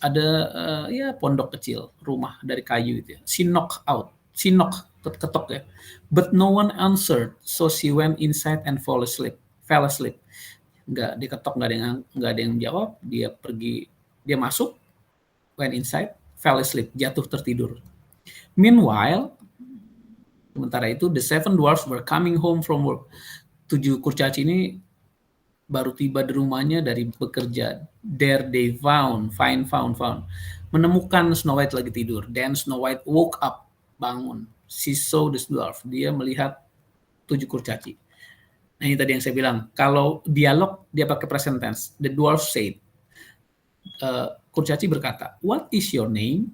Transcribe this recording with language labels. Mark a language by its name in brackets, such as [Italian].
[Indonesian] Ada pondok kecil, rumah dari kayu itu. [English] She knocked, ketok ya. But no one answered, so she went inside and fell asleep. [Indonesian] Nggak diketok, nggak ada yang jawab. Dia masuk, went inside, fell asleep, jatuh tertidur. [English] Meanwhile, sementara itu, the seven dwarfs were coming home from work. [Indonesian] 7 kurcaci ini baru tiba di rumahnya dari bekerja. There they found, menemukan Snow White lagi tidur. [English] Then Snow White woke up, bangun. [Indonesian] She saw the dwarf. Dia melihat 7 kurcaci. Nah ini tadi yang saya bilang. Kalau dialog dia pakai present tense. The dwarf said. [English] Kurcaci berkata, what is your name?